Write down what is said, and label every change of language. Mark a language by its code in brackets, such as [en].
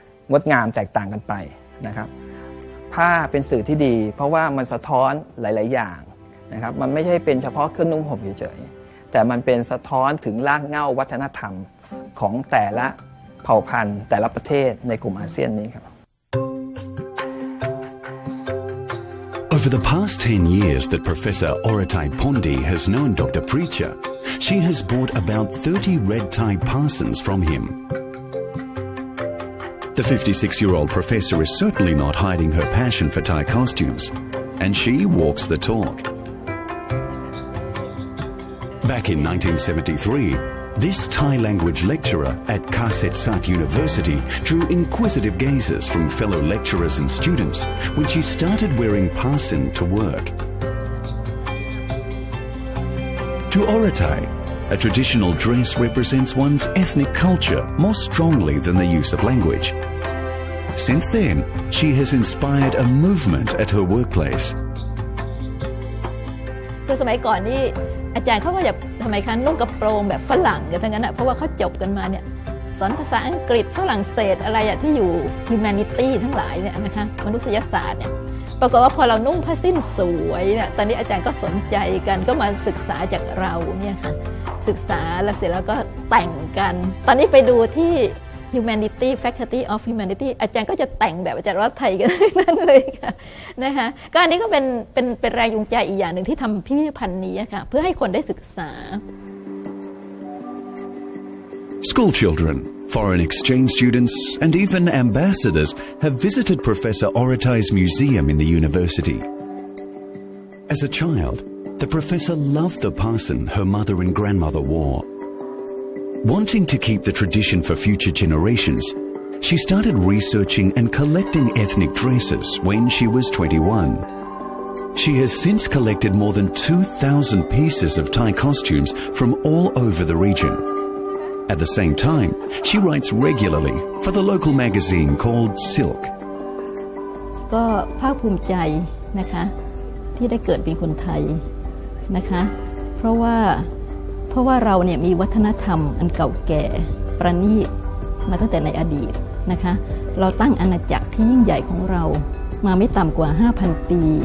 [th] งดงามแตกต่างกันไปนะครับผ้าเป็นสื่อที่ดีเพราะว่ามันสะท้อนหลายๆอย่างนะครับมันไม่ใช่เป็นเฉพาะเครื่องนุ่งห่มเฉยๆแต่มันเป็นสะท้อนถึงรากเหง้าวัฒนธรรมของแต่ละเผ่าพันธุ์แต่ละประเทศในกลุ่มอาเซียนนี้ครับ [en] Over the past 10 years that Professor Oratai Pondi has known Dr. Preacher, she has bought about 30 red Thai parsons from him. The 56-year-old professor is certainly not hiding her passion for Thai costumes, and she walks the talk. Back in 1973, this Thai language lecturer at Kasetsat University drew inquisitive gazes from fellow lecturers and students when she started wearing parson to work. To Oratai, a traditional dress represents one's ethnic culture more strongly than the use of language. Since then, she has inspired a movement at her workplace. [th] คือสมัยก่อนนี่อาจารย์เขาก็จะทำไมคะนุ่งกระโปรงแบบฝรั่งกันทั้งนั้นนะเพราะว่าเขาจบกันมาเนี่ยสอนภาษาอังกฤษฝรั่งเศสอะไรที่อยู่ humanity ทั้งหลายเนี่ยนะคะมนุษยศาสตร์เนี่ยปรากฏว่าพอเรานุ่งผ้าสิ้นสวยเนี่ยตอนนี้อาจารย์ก็สนใจกันก็มาศึกษาจากเราเนี่ยค่ะศึกษาแล้วเสร็จแล้วก็แต่งกันตอนนี้ไปดูที่ [en] Humanity Faculty of Humanity [th] อาจารย์ก็จะแต่งแบบอาจารย์รัฐไทยกันนั่นเลยค่ะนะคะก็อันนี้ก็เป็นแรงจูงใจอีกอย่างหนึ่งที่ทำพิพิธภัณฑ์นี้ค่ะเพื่อให้คนได้ศึกษา [en] School children, foreign exchange students, and even ambassadors have visited Professor Oratai's museum in the university. As a child, the professor loved the parson her mother and grandmother wore. Wanting to keep the tradition for future generations, she started researching and collecting ethnic dresses when she was 21. She has since collected more than 2,000 pieces of Thai costumes from all over the region. At the same time, she writes regularly for the local magazine called Silk. [th] ก็ภาคภูมิใจนะคะที่ได้เกิดเป็นคนไทยนะคะเพราะว่าเราเนี่ยมีวัฒนธรรมอันเก่าแก่ประณีตมาตั้งแต่ในอดีตนะคะเราตั้งอาณาจักรที่ยิ่งใหญ่ของเรามาไม่ต่ำกว่า 5,000 ปี